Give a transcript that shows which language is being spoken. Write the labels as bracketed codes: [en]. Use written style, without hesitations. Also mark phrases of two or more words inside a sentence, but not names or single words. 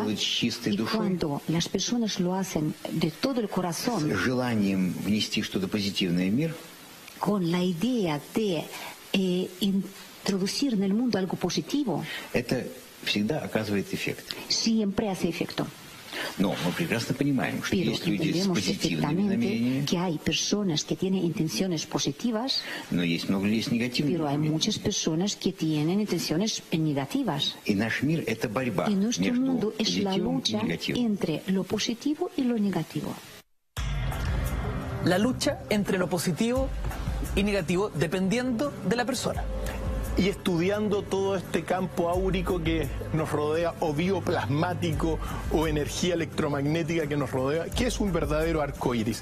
[es] Y cuando las personas lo hacen de todo el corazón, con la idea de introducir en el mundo algo positivo, siempre hace efecto. [ru] Но мы прекрасно понимаем, что [es] Pero [ru] есть люди с позитивными намерениями, [es] que hay personas que tienen intenciones positivas, [ru] но есть много людей с негативными [es] pero hay [ru] намерениями. [es] muchas personas que tienen intenciones negativas. [ru] И наш мир — это борьба [es] Y nuestro [ru] между [es] mundo es la [ru] позитивом и [es] lucha [ru] негативом. [es] entre lo positivo y lo negativo. La lucha entre lo positivo y negativo dependiendo de la persona. Y estudiando todo este campo áurico que nos rodea, o bioplasmático, o energía electromagnética que nos rodea, que es un verdadero arco iris.